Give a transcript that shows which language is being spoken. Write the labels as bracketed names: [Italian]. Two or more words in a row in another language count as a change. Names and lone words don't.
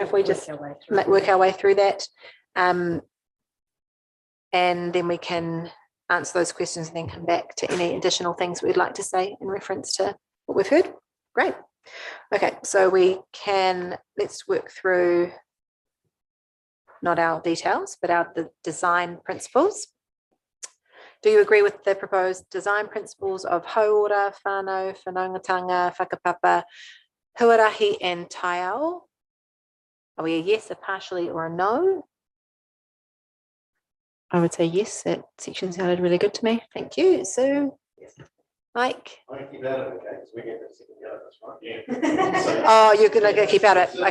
[English] If we just work our way through that, and then we can answer those questions and then come back to any additional things we'd like to say in reference to what we've heard. Great. Okay. So let's work through not our details, but the design principles. Do you agree with the proposed design principles of [Māori] hauora, whānau, whanaungatanga, whakapapa, huarahi, [English] and taiao? Are we a yes, a partially, or a no? I would say yes. That section sounded really good to me. Thank you. So, Mike. I keep out of it, okay? Because we get the second go, that's right. Yeah. Oh, you're going to keep out of it.